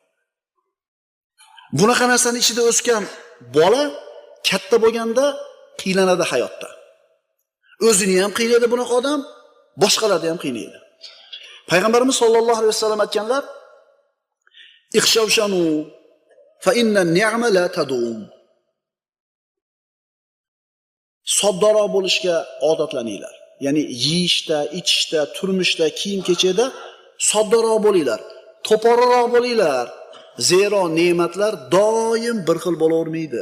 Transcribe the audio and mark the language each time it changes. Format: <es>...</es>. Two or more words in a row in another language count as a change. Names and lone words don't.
<uz>Bunaqa narsani ichida o'sgan bola katta bo'lganda qiylanadi hayotda. O'zini ham qiynaydi bunaqa odam, boshqalarni ham qiynaydi.</uz> <ar>Payg'ambarimiz صلى الله عليه وسلم aytganlar: "اخشوشنوا فإن النعمة لا تدوم."</ar> <uz>Soddaroq bo'lishga odatlaninglar. Ya'ni yeyishda, ichishda, turmushda, kiyim-kechakda soddaroq bo'linglar, to'poriroq bo'linglar. Zero ne'matlar doim bir xil bo'lavermaydi.</uz>